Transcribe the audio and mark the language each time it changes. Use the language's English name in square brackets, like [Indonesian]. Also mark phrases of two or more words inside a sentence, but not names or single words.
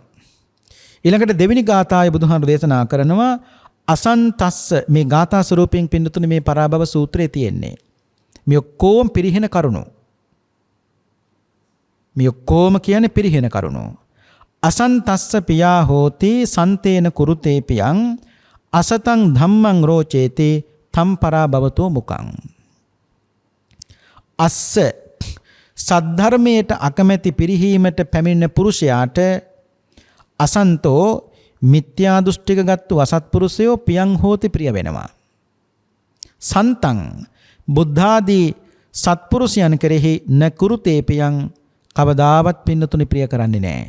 [Sinhala] ඊළඟට දෙවෙනි ගාථාවේ බුදුහාමුදුරු දේශනා කරනවා අසන්තස්ස මේ ගාථා ස්වරූපයෙන් පින්නතුනි මේ පරාභව සූත්‍රයේ තියෙන්නේ. මේ ඔක්කොම පිරිහෙන කරුණු. මේ ඔක්කොම කියන්නේ පිරිහෙන කරුණු. [Pali] අසන්තස්ස පියා හෝති සන්තේන කුරුතේ පියං අසතං ධම්මං රෝචේති තම් පරාභවතෝ මුකං. [Sinhala] අස්ස සද්ධර්මයට අකමැති පිරිහීමට පැමිණෙන පුරුෂයාට අසන්තෝ මිත්‍යා දෘෂ්ටික ගත්තු අසත්පුරුෂයෝ [Pali] පියං හෝති [Sinhala] ප්‍රිය වෙනවා. සන්තං බුද්ධාදී සත්පුරුෂයන් කෙරෙහි [Pali] න කුරුතේ පියං [Sinhala] කවදාවත් පින්නතුනි ප්‍රිය කරන්නේ නැහැ.